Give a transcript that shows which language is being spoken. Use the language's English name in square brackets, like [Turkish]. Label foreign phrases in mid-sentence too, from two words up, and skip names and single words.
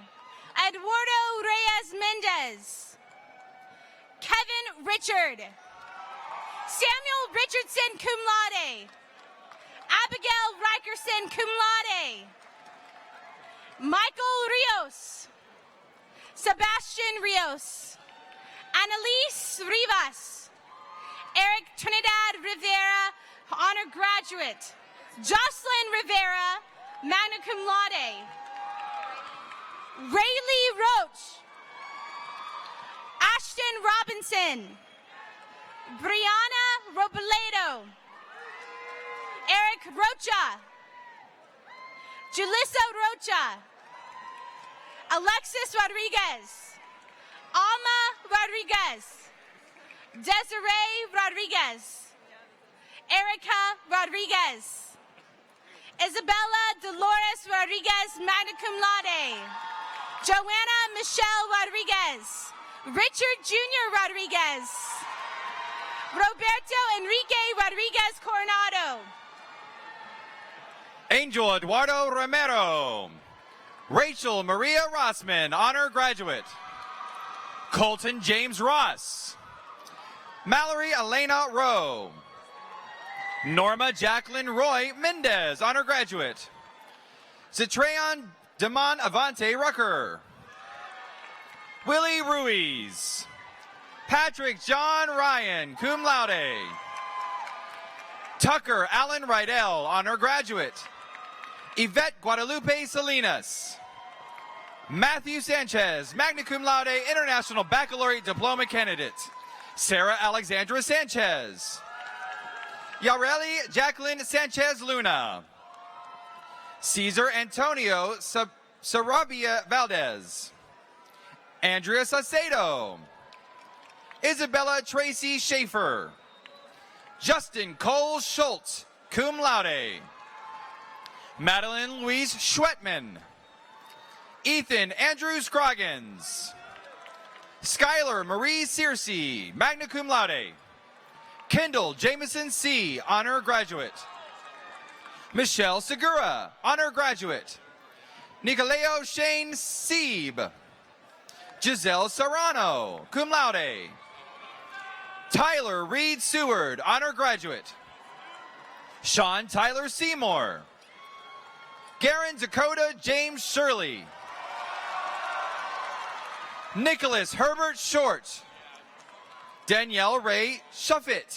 [English] Eduardo Reyes Mendez. Kevin Richard. Samuel Richardson, [Latin] cum laude. [English] Abigail Rikerson, [Latin] cum laude. [English] Michael Rios. Sebastian Rios. Annalise Rivas. Eric Trinidad Rivera, honor graduate. Jocelyn Rivera, [Latin] magna cum laude. [English] Rayleigh Roach. Ashton Robinson. Brianna Robledo. Eric Rocha. Julissa Rocha. Alexis Rodriguez. Alma Rodriguez. Desiree Rodriguez. Erica Rodriguez. Isabella Dolores Rodriguez, [Latin] magna cum laude. [English] Joanna Michelle Rodriguez. Richard Jr. Rodriguez. Roberto Enrique Rodriguez Coronado. Angel Eduardo Romero. Rachel Maria Rossman, honor graduate. Colton James Ross. Mallory Elena Rowe. Norma Jacqueline Roy Mendez, honor graduate. Citrayon Damon Avante Rucker. Willie Ruiz. Patrick John Ryan, [Latin] cum laude. [English] Tucker Allen Rydell, honor graduate. Yvette Guadalupe Salinas. Matthew Sanchez, [Latin] magna cum laude, [English] International Baccalaureate Diploma candidate. Sarah Alexandra Sanchez. Yareli Jacqueline Sanchez Luna. Cesar Antonio Sarabia Valdez. Andrea Saucedo. Isabella Tracy Schaefer. Justin Cole Schultz, [Latin] cum laude. [English] Madeline Louise Schwetman. Ethan Andrew Scroggins. Skylar Marie Searcy, [Latin] magna cum laude. [English] Kendall Jameson C., honor graduate. Michelle Segura, honor graduate. Nicoleo Shane Sieb. Giselle Serrano, [Latin] cum laude. [English] Tyler Reed Seward, honor graduate. Sean Tyler Seymour. Garen Dakota James Shirley. Nicholas Herbert Short. Danielle Ray Shuffit.